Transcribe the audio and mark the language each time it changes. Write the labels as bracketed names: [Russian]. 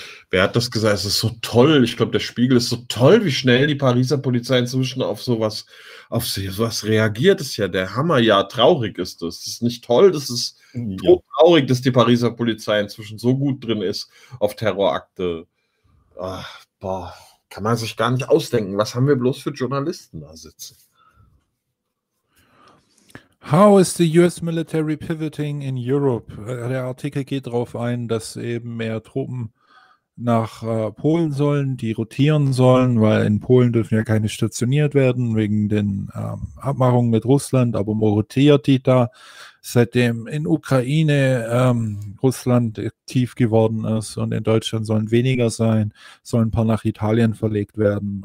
[German] Wer hat das gesagt? Es ist so toll. Ich glaube, der Spiegel ist so toll, wie schnell die Pariser Polizei inzwischen auf sowas reagiert. Das ist ja der Hammer. Ja, traurig ist das. Das ist nicht toll. Das ist so traurig, dass die Pariser Polizei inzwischen so gut drin ist auf Terrorakte. Ach, boah. Kann man sich gar nicht ausdenken. Was haben wir bloß für Journalisten da sitzen? [English] How is the US military pivoting in Europe? [German] Der Artikel geht darauf ein, dass eben mehr Truppen nach Polen sollen, die rotieren sollen, weil in Polen dürfen ja keine stationiert werden, wegen den Abmachungen mit Russland, aber man rotiert die da. Seitdem in Ukraine Russland aktiv geworden ist und in Deutschland sollen weniger sein, sollen ein paar nach Italien verlegt werden.